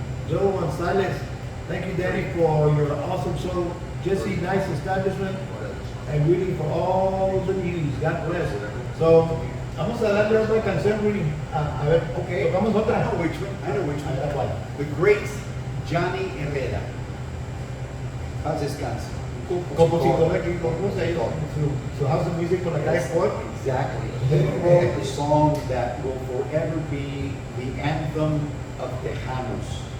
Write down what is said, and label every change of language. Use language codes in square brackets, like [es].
[en] Joe Gonzalez, thank you, Danny, for your awesome show. Jesse, nice establishment. And Rudy for all the news. God bless. So, [es] vamos a darle otra canción, Rudy. A ver, [en] okay. [es] Tocamos otra. [en] I know which one. That's why. The great Johnny Herrera. [es] Paz descanse. Compositor aquí, compuso ahí su [en] house of music [es] con la calle Ford. [en] Exactly. He wrote the songs that will forever be the anthem of Tejanos.